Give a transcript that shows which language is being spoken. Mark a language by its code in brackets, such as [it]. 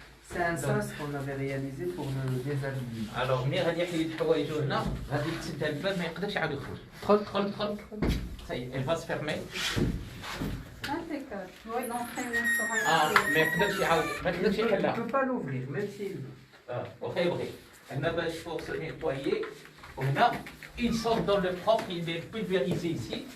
[fr] C'est un sas qu'on avait réalisé pour le déshabiller. [ar] Alors ملي غادي يحيد حوايجو هنا غادي تسد الباب ما يقدرش يعاود يخرج. دخل. [fr] Ça y est, elle va se fermer. Impeccable. Oui, l'entraînement sera [ar] ما يقدرش يعاود ما يقدرش [fr] Il ne [ar] يحلها. [fr] peut pas l'ouvrir, même s'il veut. [ar] وخا يبغي. هنا باش فوق [fr] se nettoyer [ar] وهنا [fr] il sort dans le propre, il est pulvérisé ici.